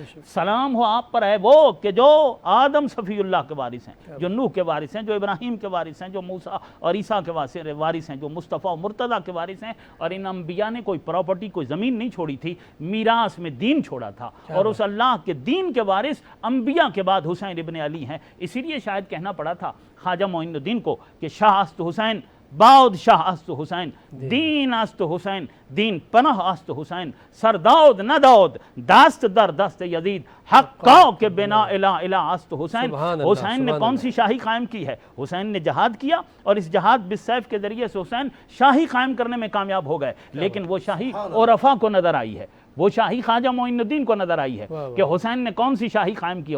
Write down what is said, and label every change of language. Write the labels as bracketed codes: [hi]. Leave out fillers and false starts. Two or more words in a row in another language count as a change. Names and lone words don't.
[ur] سلام ہو آپ پر ہے وہ کہ جو آدم صفی اللہ کے وارث ہیں، جو نوح کے وارث ہیں، جو ابراہیم کے وارث ہیں، جو موسیٰ اور عیسیٰ کے وارث ہیں، جو مصطفیٰ و مرتضیٰ کے وارث ہیں. اور ان انبیاء نے کوئی پراپرٹی، کوئی زمین نہیں چھوڑی تھی، میراث میں دین چھوڑا تھا. اور اس اللہ کے دین کے وارث انبیاء کے بعد حسین ابن علی ہیں. اسی لیے شاید کہنا پڑا تھا خواجہ معین الدین کو کہ [fa] شاہ است حسین، بادشاہ است حسین، دین است حسین، دین پناہ است حسین، سرداود نہ داود، دست در دست یزید، حقا کے بنا الہ الہ است حسین. [ur] حسین نے کون سی شاہی قائم کی ہے؟ حسین نے جہاد کیا اور اس جہاد بالسیف کے ذریعے سے حسین شاہی قائم کرنے میں کامیاب ہو گئے. لیکن وہ شاہی عرفا کو نظر آئی ہے، وہ شاہی خواجہ معین الدین کو نظر آئی ہے کہ حسین نے کون سی شاہی قائم کی.